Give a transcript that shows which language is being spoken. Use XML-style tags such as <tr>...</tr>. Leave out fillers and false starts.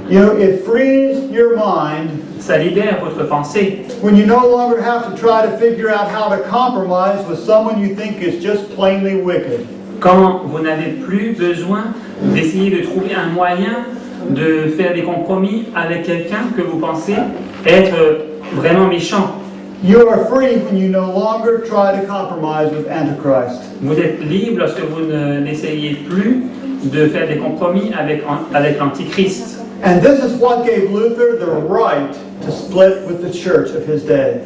<en>You know, it frees your mind</en> <fr>Ça libère votre pensée</fr> <en>when you no longer have to try to figure out how to compromise with someone you think is just plainly wicked.</en> <fr>quand vous n'avez plus besoin d'essayer de trouver un moyen de faire des compromis avec quelqu'un que vous pensez être vraiment méchant.</fr> <en>You are free when you no longer try to compromise with Antichrist.</en> <fr>Vous êtes libre lorsque vous n'essayez plus de faire des compromis avec l'Antichrist.</fr> <en>And this is what gave Luther the right to split with the church of his day.</en>